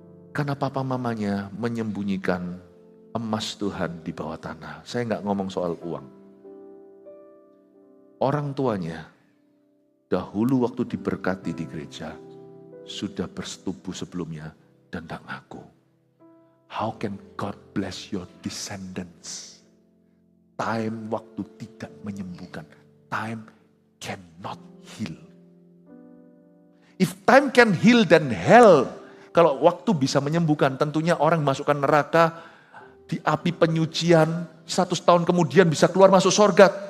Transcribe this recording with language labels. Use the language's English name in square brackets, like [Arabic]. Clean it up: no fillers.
[Indonesian] Karena papa mamanya menyembunyikan emas Tuhan di bawah tanah. Saya nggak ngomong soal uang. Orang tuanya dahulu waktu diberkati di gereja sudah bersetubuh sebelumnya dan tak ngaku. [English] How can God bless your descendants? Time [Indonesian] waktu tidak menyembuhkan. [English] Time cannot heal. If time can heal, then hell. [Indonesian] Kalau waktu bisa menyembuhkan, tentunya orang masukkan neraka di api penyucian, 100 tahun kemudian bisa keluar masuk surga.